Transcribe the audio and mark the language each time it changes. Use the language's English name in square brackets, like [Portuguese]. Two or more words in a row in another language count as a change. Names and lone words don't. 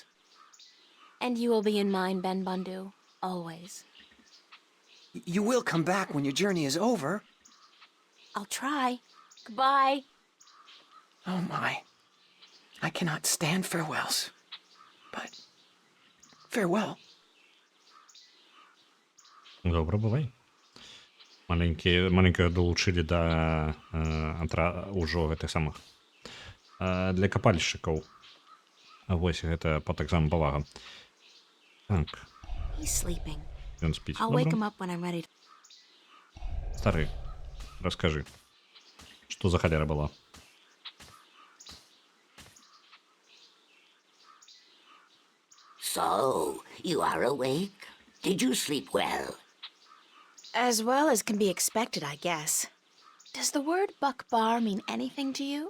[English] And you will be in mine, Ben Bondu. Always. You will come back when your journey is over. I'll try. Goodbye. Oh my. I cannot stand farewells. But farewell. [Ukrainian] Добре, бувай. [Belarusian] Маленькага долучылі да ўжо гэтых самых для капальшчыкаў. Вось гэта па таксама павага. Так. [English] He's sleeping. [Belarusian] Ён спіць. [English] I'll wake him up when I'm ready. [Belarusian] Стары, раскажы, што за халера была? [English] So, you are awake? Did you sleep well? As well as can be expected, I guess. Does the word Bakbar mean anything to you?